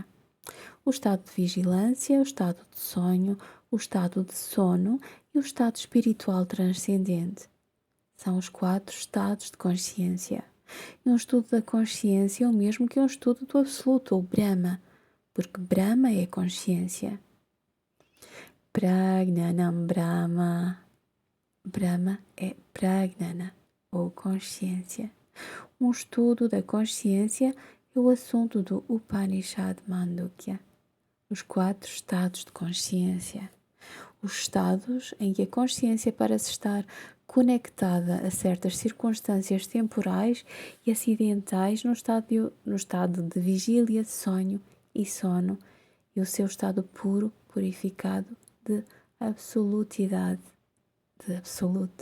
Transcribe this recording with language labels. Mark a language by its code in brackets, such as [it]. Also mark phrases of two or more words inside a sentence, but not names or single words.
[pt] O estado de vigilância, o estado de sonho, o estado de sono e o estado espiritual transcendente. São os 4 estados de consciência. E um estudo da consciência é o mesmo que um estudo do absoluto, ou Brahma, porque Brahma é consciência. [sa] प्रग्नानम् ब्रह्म. [pt] Brahma é Pragnana, ou consciência. Um estudo da consciência é o assunto do Upanishad Mandukya. Os 4 estados de consciência. Os estados em que a consciência parece estar conectada a certas circunstâncias temporais e acidentais no estado de vigília, sonho e sono, e o seu estado puro, purificado de absolutidade, de absoluto.